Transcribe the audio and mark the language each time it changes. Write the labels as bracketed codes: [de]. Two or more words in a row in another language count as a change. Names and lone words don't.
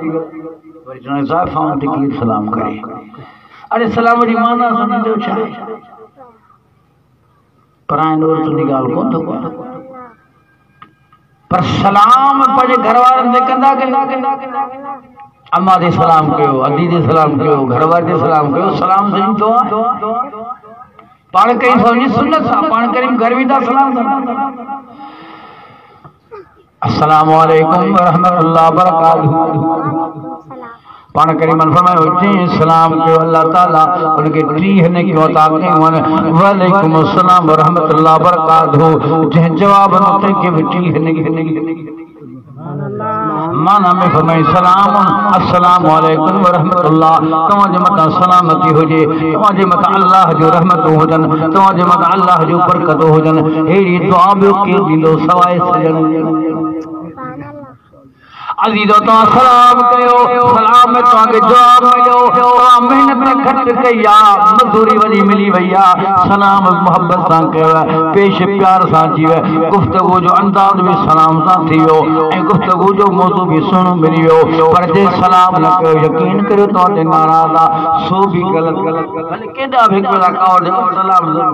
[sd] सलाम करे अरे सलाम जी माना समझो छा पराए औरत जी ॻाल्हि कोन थो पर सलाम पंहिंजे घर वारनि ते कंदा अम्मा ते सलाम कयो अदी ते सलाम कयो घर वारे ते सलाम कयो सलाम सही पाण कई समझी सुन्नत सां पाण करीम घर वेंदा सलाम [ar] السلام عليكم ورحمة الله وبركاته [sd] पाण करीम फरमायो जंहिं सलाम कयो अल्लाह ताला उनखे 30 नेकियूं अता कयूं [ar] وعليكم السلام ورحمة الله وبركاته [sd] जंहिं जवाब न तंहिंखे बि 30 नेकियूं माना में फरमाई सलाम [ar] السلام عليكم ورحمة الله [sd] तव्हांजे मथां सलामती हुजे तव्हांजे मथां अल्लाह जो रहमतूं हुजनि तव्हांजे मथां अल्लाह जो बरकतूं हुजनि अहिड़ी दुआ ॿियो केरु ॾींदो सवाइ सजण अज़ीज़ो तव्हां सलाम कयो सलाम में तव्हांखे जवाब मिलियो तव्हां मेहनत घटि कई आहे मज़दूरी वॾी मिली वई आहे सलाम मोहब्बत सां कयो पेश प्यार सां थी वियो गुफ़्तगू जो अंदाज़ बि सलाम सां थी वियो ऐं गुफ़्तगू जो मौज़ू बि सुहिणो मिली वियो पर जे सलाम न कयो यकीन करियो तव्हां ते नाराज़ आहे सो बि ग़लति भले केॾा बि हिकु सलाम